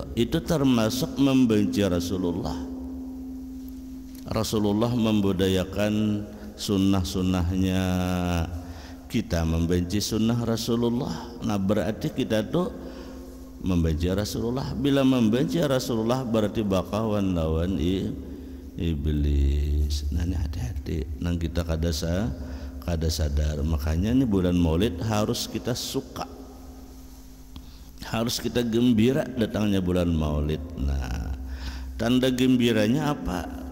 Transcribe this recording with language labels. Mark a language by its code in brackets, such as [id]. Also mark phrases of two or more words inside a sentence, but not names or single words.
[id] Itu termasuk membenci Rasulullah. Rasulullah membudayakan sunnah-sunnahnya, kita membenci sunnah Rasulullah. Nah berarti kita tuh membenci Rasulullah. [bjn] Bila membenci Rasulullah berarti bakawan lawan iblis. Nah ini hati-hati, nang kita kada sadar. [id] Makanya ini bulan Maulid harus kita suka, harus kita gembira datangnya bulan Maulid. Nah tanda gembiranya apa?